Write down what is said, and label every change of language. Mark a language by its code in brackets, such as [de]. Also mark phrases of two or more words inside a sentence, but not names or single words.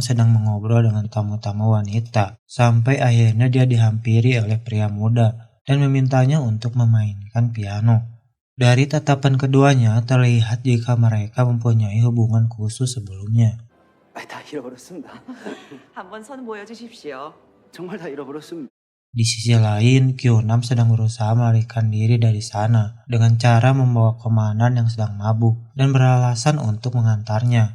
[id] sedang mengobrol dengan tamu-tamu wanita, sampai akhirnya dia dihampiri oleh pria muda dan memintanya untuk memainkan piano. Dari tatapan keduanya, terlihat jika mereka mempunyai hubungan khusus sebelumnya. [ko] 다 잃어버렸습니다. 한번 선 보여주십시오. 정말 다 잃어버렸습니다. [id] Di sisi lain, Kyunam sedang berusaha melarikan diri dari sana dengan cara membawa komandan yang sedang mabuk dan beralasan untuk mengantarnya.